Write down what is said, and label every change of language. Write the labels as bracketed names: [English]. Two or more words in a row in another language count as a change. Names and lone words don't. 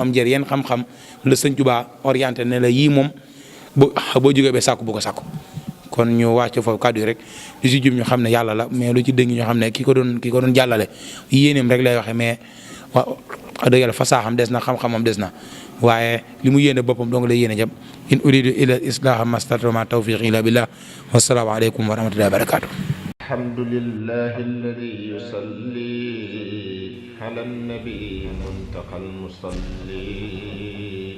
[Wolof] am njëriñ yan xam-xam la sëñ Tuubaa orienté ne la yii moom boo jógee ba sàkku bu ko sàkku kon ñu wàcc foofu kàddu yi rek lu ci jub ñu xam ne yàlla la mais lu ci dëng ñu xam ne ki ko doon jàllale yéeneem rek lay waxe mais wax dëgg yàlla fasaaxam des na xam-xamam des na waaye li mu yéene boppam dong lay yéene jëm [Arabic] إن أريد إلا الإصلاح ما استطعت ما توفيقي إلا بالله والسلام عليكم ورحمة الله وبركاته الحمد لله الذي يصلي على النبي منتقى المصلي